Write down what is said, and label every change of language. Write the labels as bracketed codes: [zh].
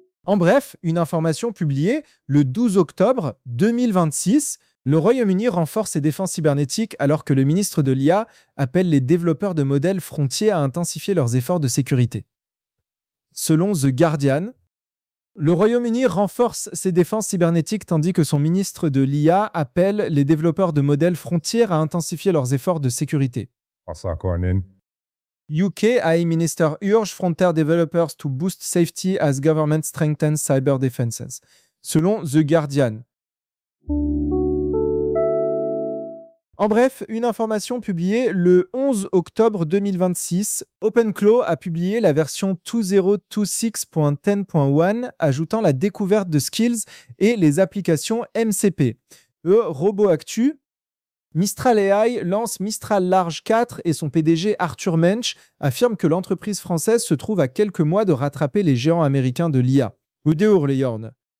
[fr] En bref, une information publiée le 12 octobre 2026, le Royaume-Uni renforce ses défenses cybernétiques alors que le ministre de l'IA appelle les développeurs de modèles frontiers à intensifier leurs efforts de sécurité. Selon The Guardian, le Royaume-Uni renforce ses défenses cybernétiques tandis que son ministre de l'IA appelle les développeurs de modèles frontières à intensifier leurs efforts de sécurité. [en] UK AI Minister urge frontier developers to boost safety as government strengthens cyber defenses, selon The Guardian. [fr] En bref, une information publiée le 11 octobre 2026, OpenClaw a publié la version 2.0.26.10.1, ajoutant la découverte de skills et les applications MCP. Robot Actu, Mistral AI lance Mistral Large 4 et son PDG Arthur Mensch affirme que l'entreprise française se trouve à quelques mois de rattraper les géants américains de l'IA. Udeur les yornes.